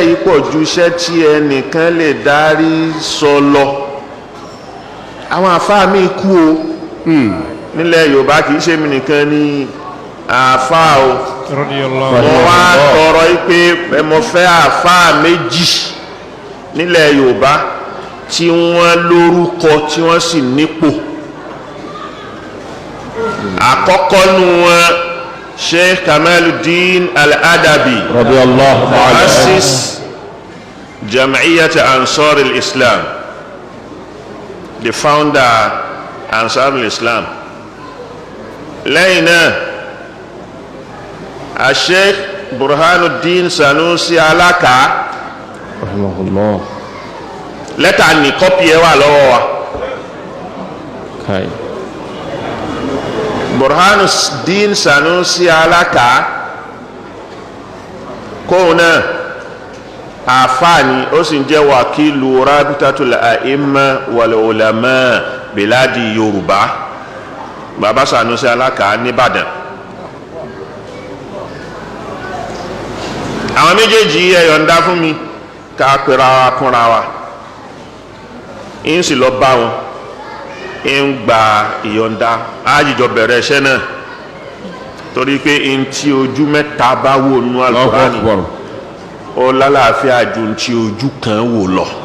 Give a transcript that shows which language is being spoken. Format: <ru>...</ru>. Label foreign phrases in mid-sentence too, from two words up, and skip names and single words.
<yo>yìí pọ̀ ju iṣẹ́ tí ẹnìkan lè dárí sọ lọ àwọn àfáà mi kú o nílẹ̀ Yorùbá kì í ṣe mi nìkan ní àfáà o mo wá tọrọ pé mo fẹ́ àfáà méjì nílẹ̀ Yorùbá tí wọ́n lórúkọ tí wọ́n sì nípò àkọ́kọ́ nu wọn Sheikh Kamaluddin Al-Adabi</yo> <ar>رضي الله تعالى مؤسس جمعية أنصار الإسلام,</ar> <en>the founder</en> <ar>Ansar al-Islam.</ar> <yo>lẹ́yìn náà Sheikh Burhanuddin Sanusi Alaka</yo> <ar>رحمه الله</ar> <yo>lẹ́tà ní kọ́pì ẹ̀ wà lọ́wọ́ wa Burhanuddin Sanusi Alaka kóun náà àfáàní ó sì ń jẹ́ wàkílù</yo> <ar>رابطة الأئمة والعلماء بلاد</ar> <yo>Yorùbá bàbá Sanusi Alaka nìbàdàn. àwọn méjèèjì ẹ yọ̀ǹda fún mi ká pera wa kúnra wa ń sì lọ bá wọn ń gba ìyọ̀ǹda àjíjọ bẹ̀rẹ̀ iṣẹ́ náà torí pé n tí ojú mẹ́ta bá wò nú Al-Qur'ani ó lálàáfíà ju n tí ojú kan wò lọ.</yo>